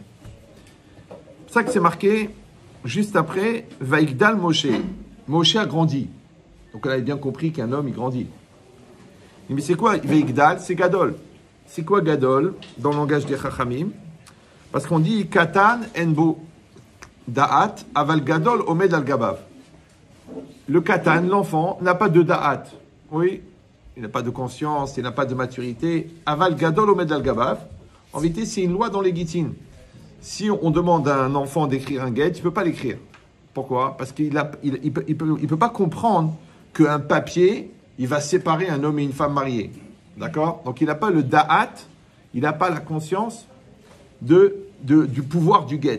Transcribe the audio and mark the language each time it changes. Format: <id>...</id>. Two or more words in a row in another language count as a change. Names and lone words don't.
<fr>C'est pour ça que c'est marqué, juste après, Vaïgdal Moshe. Moshe a grandi. Donc on avait bien compris qu'un homme, il grandit. Mais c'est quoi Vaïgdal? C'est Gadol. C'est quoi Gadol dans le langage des Chachamim? Parce qu'on dit</fr> <he>קטן אין בו דעת אבל גדול עומד על גבו.</he> <fr>Le Katan, l'enfant, n'a pas de da'at. Oui, il n'a pas de conscience, il n'a pas de maturité.</fr> <he>אבל גדול עומד על גבו.</he> <fr>En vérité, c'est une loi dans les Gittin. Si on demande à un enfant d'écrire un guet, il ne peut pas l'écrire. Pourquoi? Parce qu'il peut pas comprendre qu'un papier, il va séparer un homme et une femme mariés. D'accord? Donc il n'a pas le da'at, il n'a pas la conscience du pouvoir du guet.</fr>